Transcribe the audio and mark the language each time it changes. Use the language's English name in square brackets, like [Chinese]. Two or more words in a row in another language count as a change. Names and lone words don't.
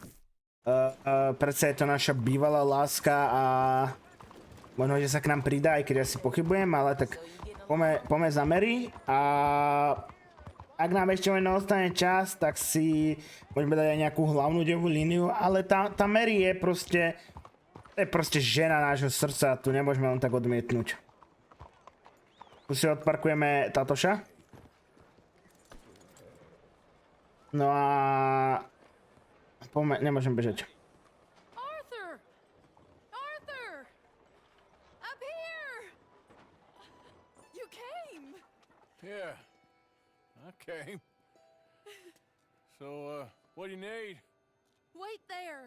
[Slovak] Predsa je to naša bývalá láska a možno, že sa k nám pridá, aj keď asi pochybujem, ale tak poďme za Mary a ak nám ešte len ostane čas, tak si môžeme dať aj nejakú hlavnú devú líniu, ale tá Mary je proste žena nášho srdca, tu nemôžeme len tak odmietnúť. Tu si odparkujeme Tatoša. No a... nemôžem bežať. [English] Arthur! Arthur! Up here! You came! Yeah, I came. So, what do you need? Wait there!